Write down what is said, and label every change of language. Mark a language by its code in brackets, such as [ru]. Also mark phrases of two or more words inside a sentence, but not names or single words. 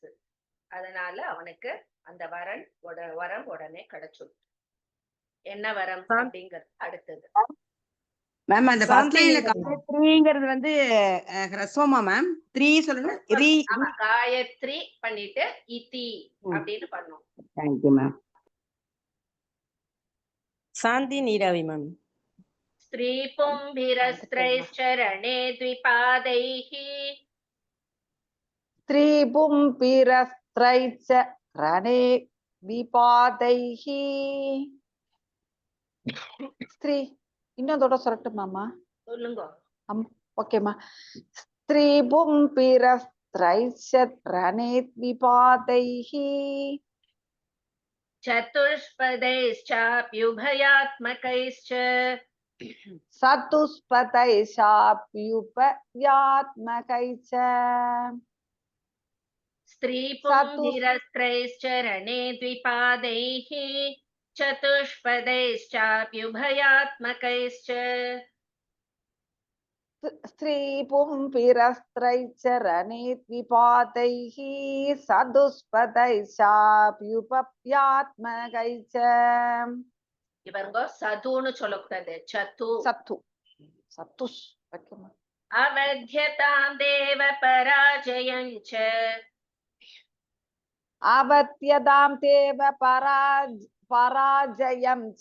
[ta] அதனால அவனுக்கு அந்த வரம் உடனே கிடைச்சுது. என்ன வரம் அப்படிங்கிறது அடுத்தது. மேம் அந்த ஃபர்ஸ்ட்லைன்ல காயத்ரிங்கிறது ஹ்ரஸ்வமா மேம்? 3 சொல்லுங்க. காயத்ரி பண்ணிட்டு இதி அப்படின்னு பண்ணோம். [en] thank you ma'am. [ta] சாந்தி நீராவி மேம். [sa] स्त्री पुंभिरस्त्रैश्चरणे द्विपादैः. स्त्री पुंभिरस्त्रैश्चरणे द्विपादैः. [ta] ஸ்திரீ இன்னொரு சொல்லட்டுமாமா? சொல்லுங்க. [sa] ஓகேம்மா. स्त्री पुंभिरस्त्रैश्चरणे द्विपादैः. சதுஷ்பதைश्चाप्युभयात्मकैश्च. சதுஷ்பதைश्चाप्युभयात्मकैश्च. स्त्री पुंभिरस्त्रैश्चरणे द्विपादैः. चतुष्पदैश्चाप्युभयात्मकैश्च. स्त्री पुंभिरस्त्रैश्चरणे द्विपादैः. சதுஷ்பதைश्चाप्युभयात्मकैश्च. [ta] இவங்க சதுன்னு சொல்லக்கூடாது, சத்து. சத்து சத்துஷ். [sa] अवद्यतां देव पराजयञ्च. अवद्यतां देव पराजयं च.